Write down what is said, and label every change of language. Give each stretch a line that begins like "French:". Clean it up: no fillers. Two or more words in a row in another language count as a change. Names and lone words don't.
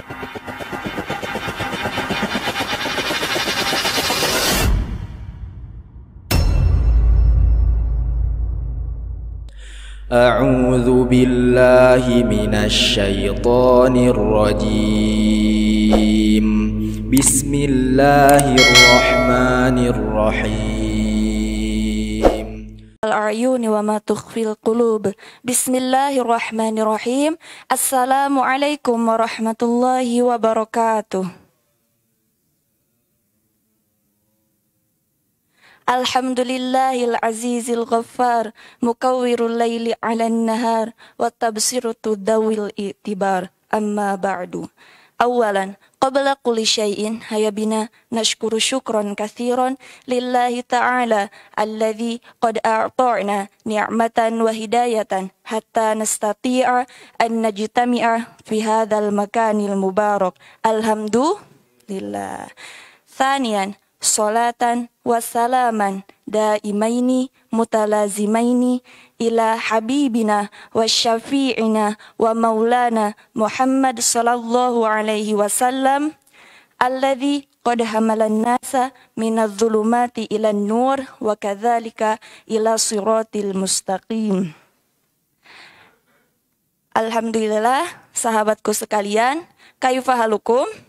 Arabic: أعوذ بالله من الشيطان الرجيم بسم الله الرحمن الرحيم الأعين وما تخفي القلوب بسم الله الرحمن الرحيم السلام عليكم ورحمة الله وبركاته الحمد لله العزيز الغفار مكور الليل على النهار وتبصرة ذوي الاعتبار أما بعد. أولا قبل كل شيء هيا بنا نشكر شكرا كثيرا لله تعالى الذي قد أعطانا نعمة وهداية حتى نستطيع أن نجتمع في هذا المكان المبارك. الحمد لله. ثانيا صلاة وسلاما دائمين متلازمين إلى حبيبنا وشفيعنا ومولانا محمد صلى الله عليه وسلم الذي قد حمل الناس من الظلمات إلى النور وكذلك إلى الصراط المستقيم. Alhamdulillah,
Indonesian: sahabatku sekalian,
Arabic: كيف حالكم?